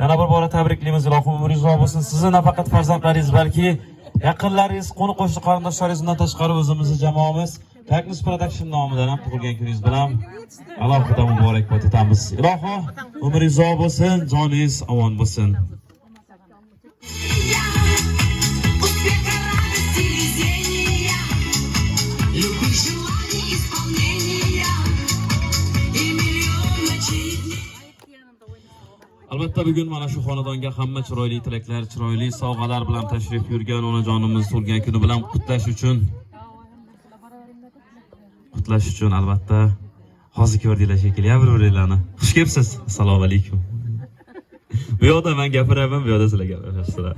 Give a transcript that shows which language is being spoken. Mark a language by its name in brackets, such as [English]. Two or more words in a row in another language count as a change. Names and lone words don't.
[Uzbek] Yana bir bora tabriklaymiz. Ilohim umringiz uzoq bo'lsin. Sizni nafaqat farzandlaringiz, balki yaqinlaringiz, qo'ni qo'shni qarindoshlaringizdan tashqari o'zimizni jamoamiz Magnus Production nomidan ham tug'ilgan kuningiz bilan alohida muborakbod etamiz. Ilohim umringiz uzoq bo'lsin, joningiz omon bo'lsin. [Russian] Успеха, радости, везения, любых желаний, исполнения и миллион ночей и дней. [Uzbek] Albatta bugun mana shu xonadonga hamma chiroyli tilaklar, chiroyli sovg'alar bilan tashrif buyurgan onajonimiz tug'ilgan kuni bilan qutlash uchun albatta hozir ko'rdinglar shekilli, bir-biringlarni. Xush kelibsiz. Assalomu alaykum. Bu yoqda men gapiraman, bu yoqda sizlar gapirasizlar.